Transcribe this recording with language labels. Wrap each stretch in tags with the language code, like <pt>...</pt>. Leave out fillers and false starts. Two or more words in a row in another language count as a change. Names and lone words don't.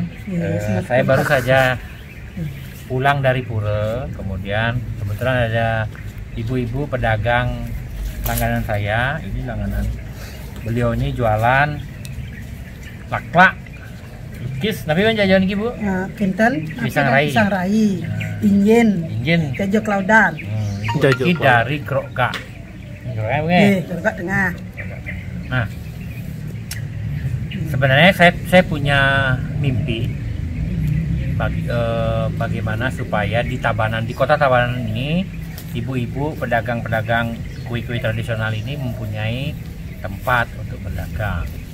<id>Ya, Saya baru saja pulang dari pura, kemudian kebetulan ada ibu-ibu pedagang langganan saya. Ini langganan beliau, ini jualan laklak, lukis. Tapi kan jajan Bu? Kinten, Pisang rai. Pisang rai, injen, jajo klaudan. Ini dari Krokka. Krokka tengah. Nah, sebenarnya saya punya mimpi bagaimana supaya di Tabanan, di kota Tabanan ini, ibu-ibu pedagang-pedagang kue-kue tradisional ini mempunyai tempat untuk berdagang.</id>